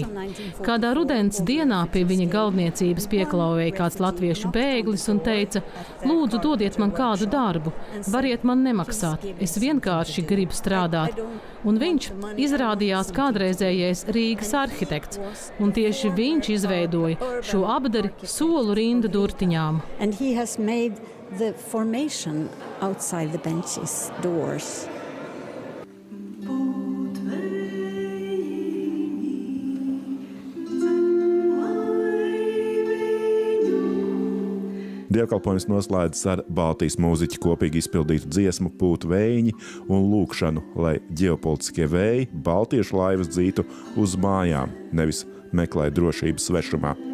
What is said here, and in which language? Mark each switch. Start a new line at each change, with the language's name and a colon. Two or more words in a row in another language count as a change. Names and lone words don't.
Latvian: Kādā rudens dienā pie viņa galdniecības pieklauvēja kāds latviešu bēglis un teica: lūdzu, dodiet man kādu darbu, variet man nemaksāt, es vienkārši gribu strādāt. Un viņš izrādījās kādreizējais Rīgas arhitekts, un tieši viņš izveidoja šo apdari solu rindu durtiņām.
English: And he has made the formation outside the benches doors.
Latvian: Dievkalpojums noslēdzas ar Baltijas mūziķu kopīgi izpildītu dziesmu Pūt vējiņi un lūkšanu, lai ģeopolitiskie vēji baltiešu laivas dzītu uz mājām, nevis meklē drošības svešumā.